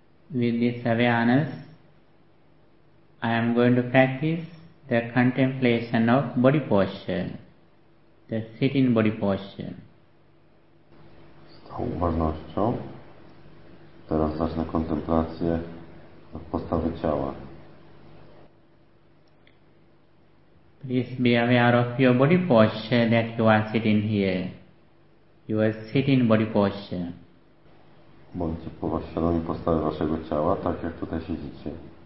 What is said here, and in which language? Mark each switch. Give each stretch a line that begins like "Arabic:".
English: with this awareness, I am going to practice the contemplation of body posture, the sitting body posture.
Polish: Z tą uważnością teraz zacznę kontemplację postawy ciała.
English: Please be aware of your body posture that you are sitting here. You are sitting body posture.
Polish: Bądźcie świadomi postawy waszego ciała, tak jak tutaj siedzicie.